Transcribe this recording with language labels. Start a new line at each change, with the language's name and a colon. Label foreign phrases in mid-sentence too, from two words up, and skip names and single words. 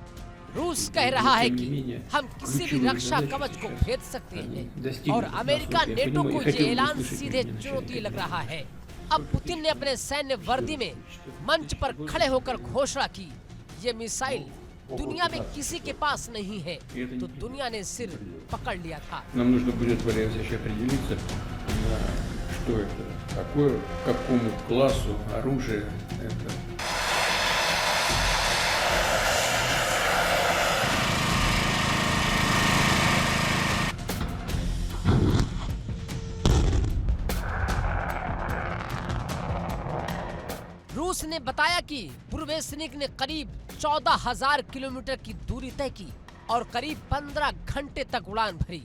Hindi: रूस कह रहा है कि हम किसी भी रक्षा कवच को भेद सकते हैं और अमेरिका नेटो को ये ऐलान सीधे चुनौती लग रहा है। अब पुतिन ने अपने सैन्य वर्दी में मंच पर खड़े होकर घोषणा की, ये मिसाइल दुनिया में किसी के पास नहीं है, तो दुनिया ने सिर पकड़ लिया था।
Russian: Нам нужно будет определиться, что это такое, к какому классу оружия это.
Hindi: रूस ने बताया कि बुरवेसनिक ने करीब 14,000 किलोमीटर की दूरी तय की और करीब 15 घंटे तक उड़ान भरी।